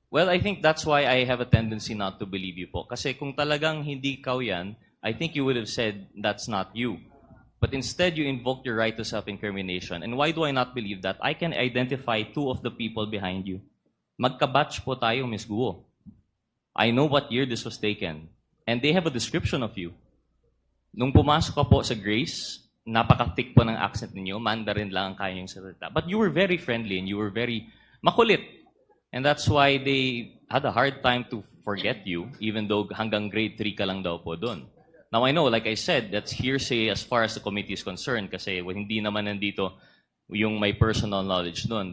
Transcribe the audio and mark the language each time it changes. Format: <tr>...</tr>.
<en>Well, I think that's why I have a tendency not to believe you po.</en> <tl>Kasi kung talagang hindi ikaw yan,</tl> <en>I think you would have said that's not you. But instead, you invoked your right to self-incrimination. And why do I not believe that? I can identify two of the people behind you.</en> <tl>Magka-batch po tayo,</tl> <en>Ms. Guo. I know what year this was taken. And they have a description of you.</en> <tl>Nung pumasok ka po sa Grace, napaka-thick po ng accent ninyo, Mandarin lang ang kaya yung salita.</tl> <en>But you were very friendly and you were very makulit. And that's why they had a hard time to forget you, even though</en> <tl>hanggang grade 3 ka lang daw po doon.</tl> <en>Now I know, like I said, that's hearsay as far as the committee is concerned</en> <tl>kasi hindi naman nandito yung may personal knowledge doon.</tl>